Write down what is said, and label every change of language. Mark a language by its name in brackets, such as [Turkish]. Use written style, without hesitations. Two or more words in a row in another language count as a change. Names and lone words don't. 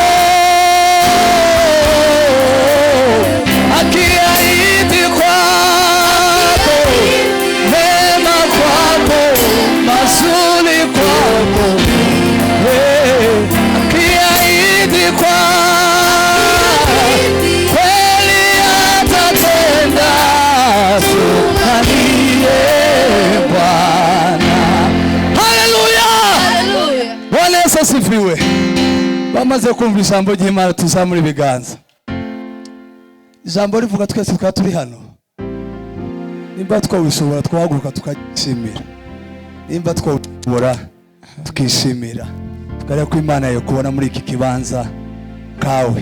[Swahili] Akiahidi kwako, mema kwako, mazuri kwako, akiahidi kwako, kweli atatenda. Tumanie Bwana. Haleluya, Bwana Yesu asifiwe. [Kinyarwanda] Bamaze kumva ijambo ry'Imana, tuzamure ibiganza. Ijambo rivuga twese twaba turi hano, nimba twabishobora twahaguruka tukishimira, nimba twabishobora tukishimira, tukareba ko Imana yo kubona muri iki kibanza kawe.